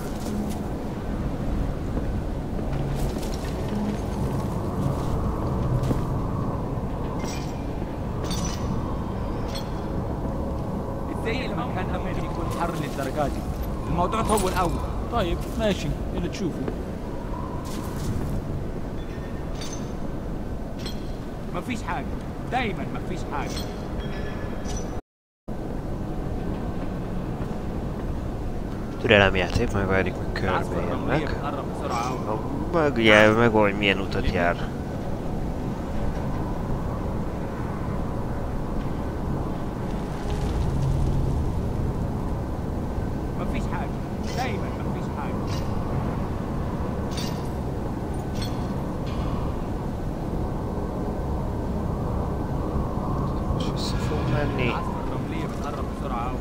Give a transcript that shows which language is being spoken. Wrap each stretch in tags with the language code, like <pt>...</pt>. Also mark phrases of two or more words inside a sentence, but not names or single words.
<ar>ازاي المكان ده ممكن يكون حر للدرجة دي؟ الموضوع طول قوي. طيب ماشي اللي تشوفه. مفيش حاجة. دايما مفيش حاجة.</ar> <hu>Türelemjáték, majd várjuk, hogy körbe jönnek. Meg hogy milyen utat jár.</hu> <ar>دايما مفيش حاجه. العاصفه الرمليه بتقرب بسرعه قوي.</ar>